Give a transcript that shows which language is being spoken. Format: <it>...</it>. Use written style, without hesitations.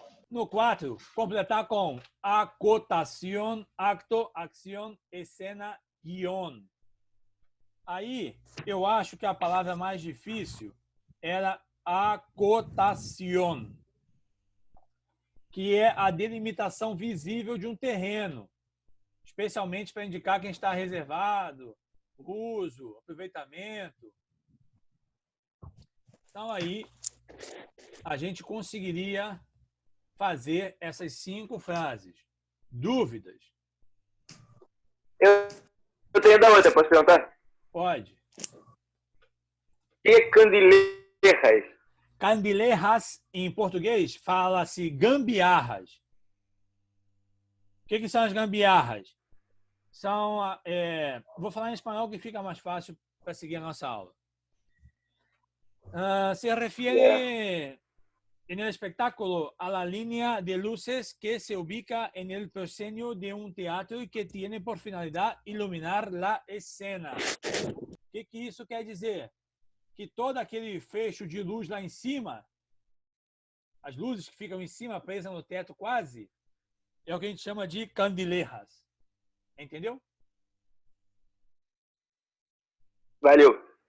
<pt>No 4, completar com acotación, acto, acción, escena, guión. Aí, eu acho que a palavra mais difícil era acotación, que é a delimitação visível de um terreno, especialmente para indicar quem está reservado, uso, aproveitamento. Então, aí, a gente conseguiria fazer essas 5 frases. Dúvidas? Eu tenho da outra, posso perguntar? Pode. Que candileiras? Candileiras, em português, fala-se gambiarras. O que são as gambiarras? São, vou falar em espanhol que fica mais fácil para seguir a nossa aula.</pt> <es>Se refiere en el espectáculo a la línea de luces que se ubica en el proscenio de un teatro y que tiene por finalidad iluminar la escena.</es> <pt>O que isso quer dizer? Que todo aquele fecho de luz lá em cima, as luzes que ficam em cima, presas no teto quase, é o que a gente chama de candileiras. Entendeu? Valeu.</pt>